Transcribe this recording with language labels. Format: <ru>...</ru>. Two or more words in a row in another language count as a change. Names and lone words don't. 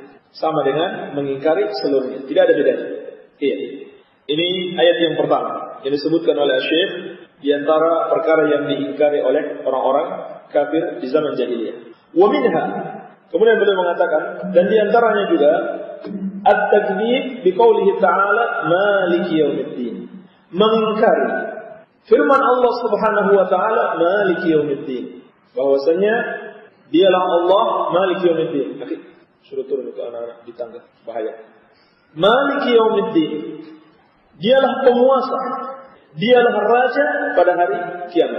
<id>Sama dengan mengingkari seluruhnya. Tidak ada bedanya. Iya. Ini ayat yang pertama yang disebutkan oleh Syekh di antara perkara yang diingkari oleh orang-orang kafir di zaman jahiliyah.</id> <ar>ومنها,</ar> <id>kemudian beliau mengatakan, dan di antaranya juga</id> <ar>التكذيب بقوله تعالى مالك يوم الدين.</ar> <id>Mengingkari firman Allah</id> <ar>سبحانه وتعالى مالك يوم الدين,</ar> <id>bahwasanya dialah Allah</id> <ar>مالك يوم الدين.</ar> <id>Suruh turun itu anak-anak di tangga, bahaya.</id> <ar>مالك يوم الدين,</ar> <id>dialah penguasa, dialah raja pada hari kiamat.</id>